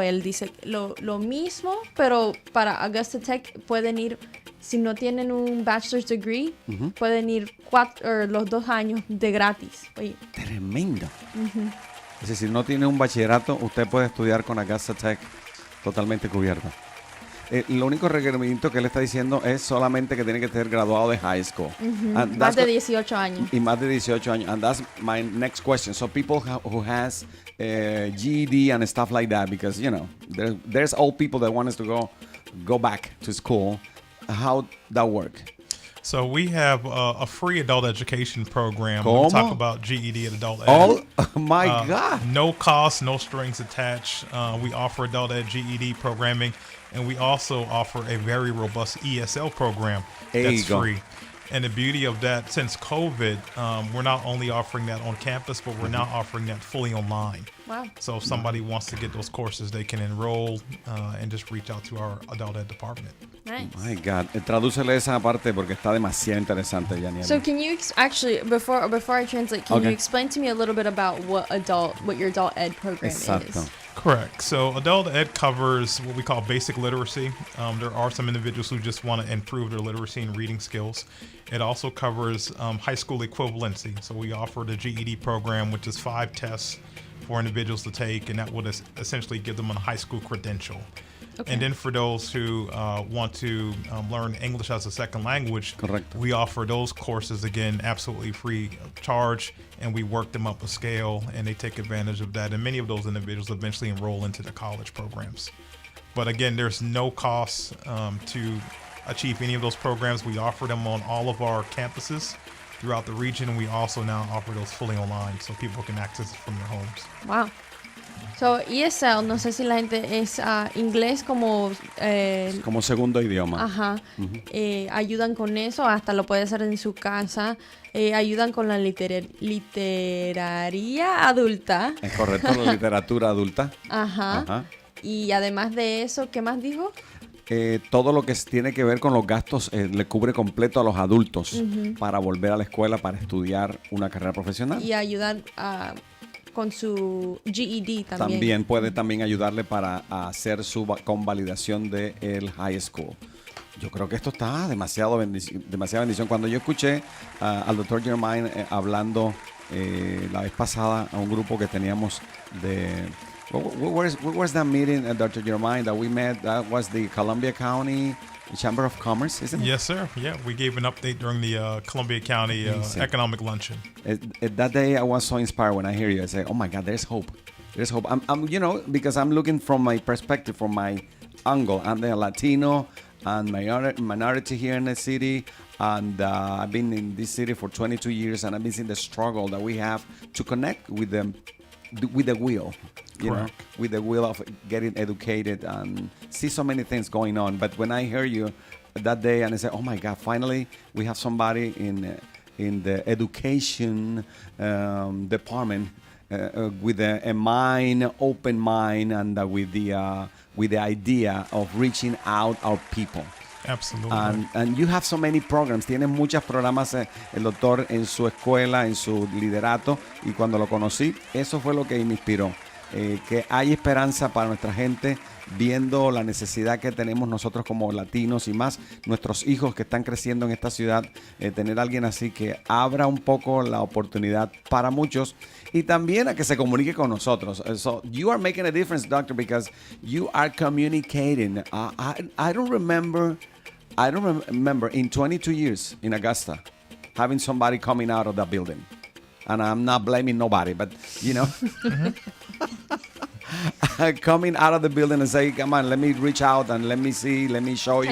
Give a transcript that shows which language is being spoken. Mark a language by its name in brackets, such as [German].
[Spanish] Él dice lo mismo, pero para Augusta Tech pueden ir, si no tienen un [English] bachelor's degree, [Spanish] pueden ir los 2 años de gratis. Oye. Tremendo. Es decir, si no tiene un bachillerato, usted puede estudiar con Augusta Tech totalmente cubierto. Lo único requerimiento que él está diciendo es solamente que tiene que ser graduado de high school. [English] And that's [Spanish] de 18 años. Y más de 18 años. [English] And that's my next question. So people who has GED and stuff like that, because, you know, there's old people that want us to go back to school. How that work? So we have a free adult education program. [Spanish] ¿Cómo? [English] We talk about GED and adult ed. Oh my God. No cost, no strings attached. We offer adult ed GED programming, and we also offer a very robust ESL program There that's you go. free. And the beauty of that, since COVID, we're not only offering that on campus, but we're now offering that fully online. Wow. So if somebody wants to get those courses, they can enroll and just reach out to our adult ed department. Nice. My God. [Spanish] Tradúcele esa parte porque está demasiado interesante, Yaniel. [English] So can you actually before I translate, can you explain to me a little bit about what your adult ed program [Spanish] Exacto. [English] is? Correct. So adult ed covers what we call basic literacy. There are some individuals who just want to improve their literacy and reading skills. It also covers high school equivalency. So we offer the GED program, which is 5 tests for individuals to take, and that would essentially give them a high school credential. Okay. And then for those who want to learn English as a second language, Correct. we offer those courses, again, absolutely free of charge, and we work them up a scale, and they take advantage of that. And many of those individuals eventually enroll into the college programs. But again, there's no cost to achieve any of those programs. We offer them on all of our campuses throughout the region, and we also now offer those fully online so people can access it from their homes. Wow. [Spanish] So ESL, no sé si la gente es inglés como Como segundo idioma. ajá, ayudan con eso, hasta lo puede hacer en su casa, ayudan con la literaria adulta, Es correcto, la literatura adulta. ajá. Ajá. Y además de eso, ¿qué más dijo? Todo lo que tiene que ver con los gastos le cubre completo a los adultos para volver a la escuela para estudiar una carrera profesional. Y ayudan con su GED también. También puede ayudarle para hacer su convalidación del high school. Yo creo que esto está demasiada bendición. Cuando yo escuché al Dr. Germain hablando la vez pasada a un grupo que teníamos de... [English] Where was that meeting, Dr. Germain, that we met? That was the Columbia County Chamber of Commerce, isn't it? Yes, sir. Yeah, we gave an update during the Columbia County Economic Luncheon. That day I was so inspired when I hear you. I say, oh my God, there's hope. There's hope. I'm because I'm looking from my perspective, from my angle. I'm the Latino and minority here in the city. And I've been in this city for 22 years, and I've been seeing the struggle that we have to connect with them, with the will. You know, with the will of getting educated and see so many things going on. But when I hear you, that day and I said, oh my God, finally we have somebody in the education department with a mind, open mind, and with the idea of reaching out our people. Absolutely. And you have so many programs. [Spanish] Tienes muchos programas, el doctor, en su escuela, en su liderato. Y cuando lo conocí, eso fue lo que me inspiró. Que hay esperanza para nuestra gente, viendo la necesidad que tenemos nosotros como latinos y más nuestros hijos que están creciendo en esta ciudad. Tener a alguien así que abra un poco la oportunidad para muchos y también a que se comunique con nosotros. [English] So you are making a difference, doctor, because you are communicating. I don't remember in 22 years in Augusta having somebody coming out of that building. And I'm not blaming nobody, but you know, coming out of the building and say, come on, let me reach out and let me see, let me show you.